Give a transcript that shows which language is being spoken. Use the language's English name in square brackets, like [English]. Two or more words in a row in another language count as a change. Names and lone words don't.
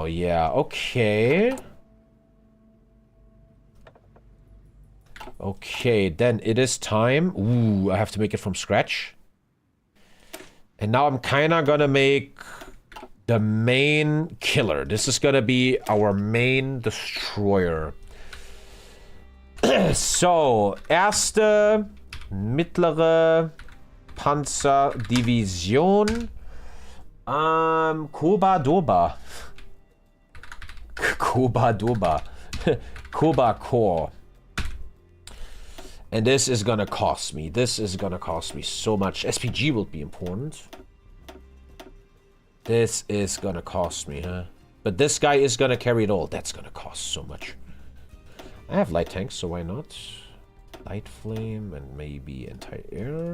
[English] Yeah, okay. Okay, then it is time. Ooh, I have to make it from scratch. And now I'm kinda gonna make the main killer. This is gonna be our main destroyer. So, [German] erste mittlere Panzerdivision. [English] Koba-Doba. Koba-Doba. Koba Corps. And this is gonna cost me. This is gonna cost me so much. SPG will be important. This is gonna cost me, huh? But this guy is gonna carry it all. That's gonna cost so much. I have light tanks, so why not? Light flame and maybe anti-air.